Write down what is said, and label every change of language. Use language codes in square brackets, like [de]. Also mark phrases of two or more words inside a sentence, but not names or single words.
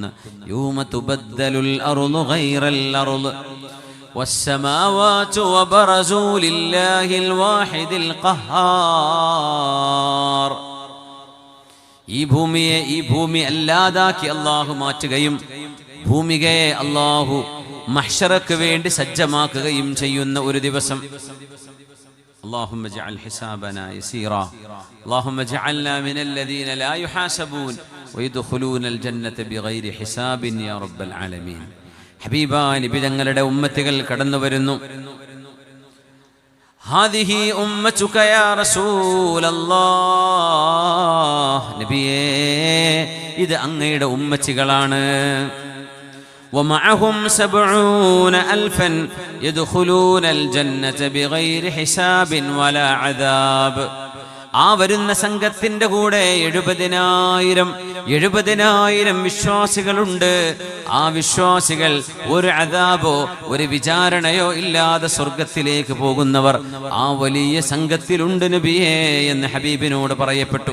[ar] يوم تبدل الأرض غير الأرض والسماوات وبرزوا لله الواحد القهار. [ml] ഈ ഭൂമി അല്ലാതാക്കി അല്ലാഹു മാറ്റുകയും ഭൂമികയെ അല്ലാഹു മഹ്ശറക്ക് വേണ്ടി സജ്ജമാക്കുകയും ചെയ്യുന്ന ഒരു ദിവസം. [ar] اللهم اجعل حسابنا يسيرا اللهم اجعلنا من الذين لا يحاسبون ويدخلون الجنة بغير حساب يا رب العالمين. [ml] ഹബീബായ നബി തങ്ങളുടെ ഉമ്മത്തുകൾ കടന്നു വരുന്നു. [ar] هذه أمتك يا رسول الله, [ml] നബിയേ ഇത് അങ്ങയുടെ ഉമ്മത്തികളാണ്. [ar] ومعهم 70,000 يدخلون الجنة بغير حساب ولا عذاب. [ml] ആ വരുന്ന സംഘത്തിന്റെ കൂടെ 70,000 വിശ്വാസികളുണ്ട്. ആ വിശ്വാസികൾ ഒരു അദാബോ ഒരു വിചാരണയോ ഇല്ലാതെ സ്വർഗത്തിലേക്ക് പോകുന്നവർ ആ വലിയ സംഘത്തിലുണ്ട് നബിയേ എന്ന് ഹബീബിനോട് പറയപ്പെട്ടു.